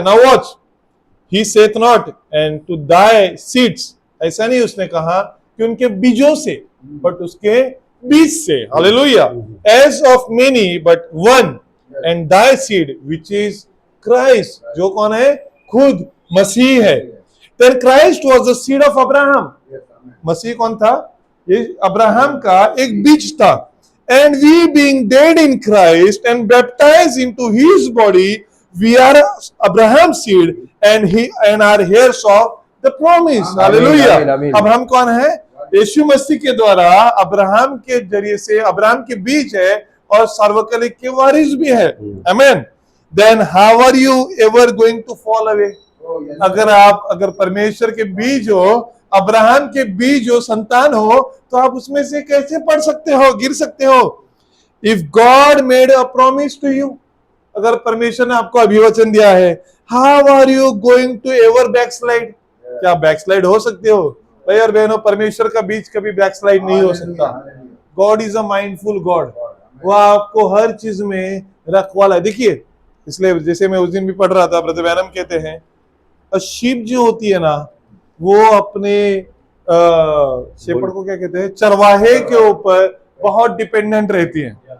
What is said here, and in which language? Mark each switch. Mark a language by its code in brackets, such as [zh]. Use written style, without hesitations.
[en] now watch, he saith not and to thy seeds, [hi] ऐसा नहीं उसने कहा कि उनके बीजों से, बट उसके बीज से। Hallelujah. [en] as of many but one, and thy seed which is Christ, [hi] जो कौन है? खुद मसीह है। [en] Then Christ was the seed of Abraham. [hi] मसीह कौन था? ये अब्राहम का एक बीज था। [en] And we being dead in Christ and baptized into his body, we are Abraham's seed and are heirs of the promise. [hi] Hallelujah. अब हम कौन है? यीशु मसीह के द्वारा अब्राहम के जरिए से, अब्राहम के बीज है और सार्वकालिक के वारिस भी है। Amen. [en] Then how are you ever going to fall away? [hi] अगर परमेश्वर के बीज हो, अब्राहम के बीज हो, संतान हो, तो आप उसमें से कैसे पढ़ सकते हो, गिर सकते हो? [en] If God made a promise to you, [hi] अगर परमेश्वर ने आपको अभिवचन दिया है, [en] how are you going to ever backslide? [hi] क्या बैकस्लाइड हो सकते हो? भाई और बहनों, परमेश्वर का बीज कभी बैकस्लाइड नहीं हो सकता। [en] God is a mindful God, [hi] वो आपको हर चीज में रखवाला है। देखिए, इसलिए जैसे मैं उस दिन भी पढ़ रहा था, ब्रदर बैनम कहते हैं शीप जो होती है ना, वो अपने शेपर्ड को क्या कहते हैं, चरवाहे के ऊपर बहुत डिपेंडेंट रहती है।